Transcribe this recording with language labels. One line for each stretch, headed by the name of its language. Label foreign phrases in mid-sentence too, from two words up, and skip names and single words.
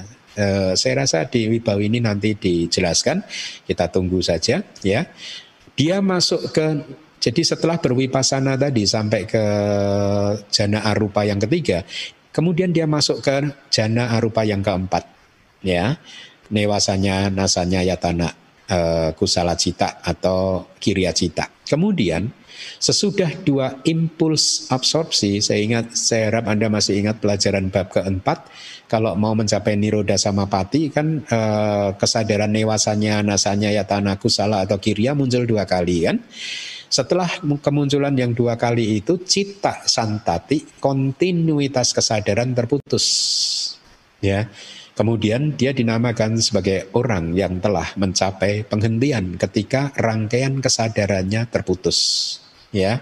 Indonesian: Saya rasa di Wibawa ini nanti dijelaskan, kita tunggu saja, ya. Dia masuk ke, jadi setelah berwipasana tadi sampai ke
Pali: jhana arupa
Indonesian: yang ketiga, kemudian dia masuk ke
Pali: jhana arupa
Indonesian: yang keempat, ya.
Pali: Newasanya, nasanya, yatana, kusala cita atau kirya cita.
Indonesian: Kemudian sesudah 2 impuls absorpsi, saya harap Anda masih ingat pelajaran bab keempat, kalau mau mencapai
Pali: Niroda Samapati
Indonesian: kan kesadaran
Pali: newasanya, nasanya, yatana, kusala atau kirya
Indonesian: muncul 2 kali, kan. Setelah kemunculan yang 2 kali itu,
Pali: cita santati,
Indonesian: kontinuitas kesadaran terputus, ya. Kemudian dia dinamakan sebagai orang yang telah mencapai penghentian ketika rangkaian kesadarannya terputus, ya.